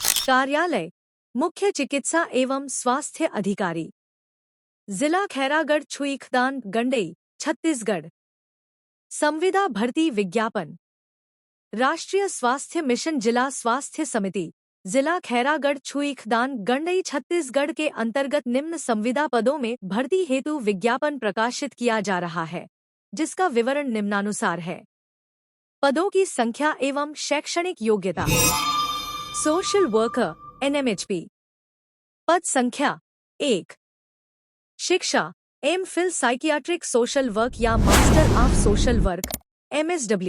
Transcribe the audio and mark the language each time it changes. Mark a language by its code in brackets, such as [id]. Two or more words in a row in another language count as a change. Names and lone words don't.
[hi] कार्यालय मुख्य चिकित्सा एवं स्वास्थ्य अधिकारी, जिला खैरागढ़ छुईखदान गंडई छत्तीसगढ़। संविदा भर्ती विज्ञापन। राष्ट्रीय स्वास्थ्य मिशन जिला स्वास्थ्य समिति, जिला खैरागढ़ छुईखदान गंडई छत्तीसगढ़ के अंतर्गत निम्न संविदा पदों में भर्ती हेतु विज्ञापन प्रकाशित किया जा रहा है, जिसका विवरण निम्नानुसार है। पदों की संख्या एवं शैक्षणिक योग्यता। [en] Social Worker NMHP। [hi] पद संख्या 1। शिक्षा MPhil [en] Psychiatric Social Work [hi] या [en] Master of Social Work [hi] MSW।